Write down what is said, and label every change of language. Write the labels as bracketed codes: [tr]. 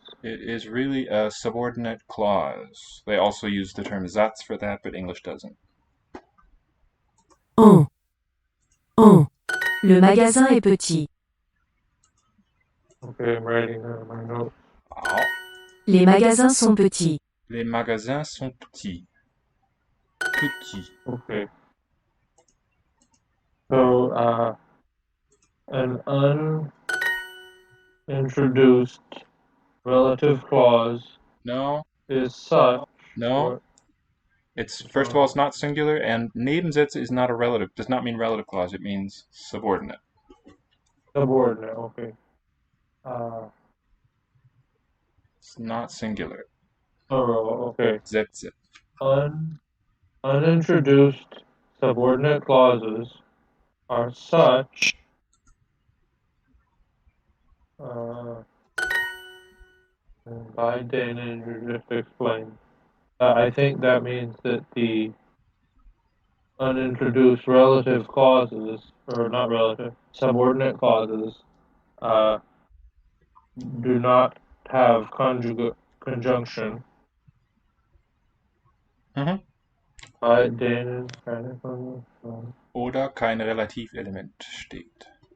[en] It is really a subordinate clause. They also use the term Satz for that, but English doesn't. [fr] En. En. Le magasin est petit. [en] Okay, I'm writing down my notes. Oh. [fr] Les magasins sont petits. Les magasins sont petits. Petits. [en] Okay. So, an unintroduced relative clause No. is such. No. Or, It's first of all, it's not singular, and Nebensätze is not a relative. Does not mean relative clause. It means subordinate. subordinate. Okay. It's not singular. Oh, okay. [de] Sätze. [en] Unintroduced subordinate clauses are such. By Dana, you just explained. I think that means that the unintroduced relative clauses, or not relative, subordinate clauses, do not have conjunction. Mhm. [de] Bei denen keine Konjunktion. Oder kein Relativelement steht.